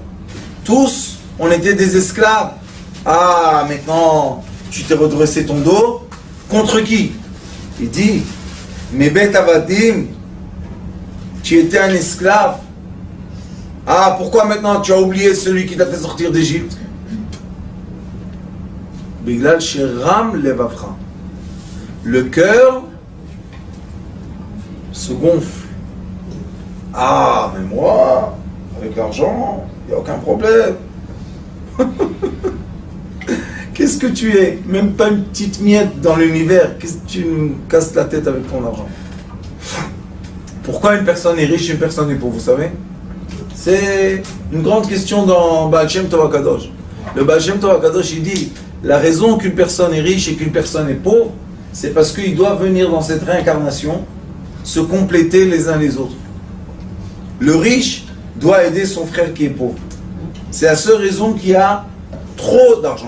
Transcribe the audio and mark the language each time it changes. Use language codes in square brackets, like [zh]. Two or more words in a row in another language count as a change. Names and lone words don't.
[fr] Tous, on était des esclaves. Ah, maintenant, tu t'es redressé ton dos. Contre qui? Il dit, mes bêtes avadim, Tu étais un esclave. Ah, pourquoi maintenant tu as oublié celui qui t'a fait sortir d'Égypte? [he] בגלל שרם לבבך. [fr] Le cœur se gonfle. Ah, mais moi, avec l'argent, il n'y a aucun problème. Qu'est-ce que tu es? Même pas une petite miette dans l'univers. Qu'est-ce que tu me casses la tête avec ton argent? Pourquoi une personne est riche et une personne est pauvre, vous savez? C'est une grande question dans Baal Shem Tov HaKadosh. Le Baal Shem Tov HaKadosh, il dit, la raison qu'une personne est riche et qu'une personne est pauvre, c'est parce qu'ils doivent venir dans cette réincarnation se compléter les uns les autres. Le riche doit aider son frère qui est pauvre. C'est la seule raison qu'il a trop d'argent.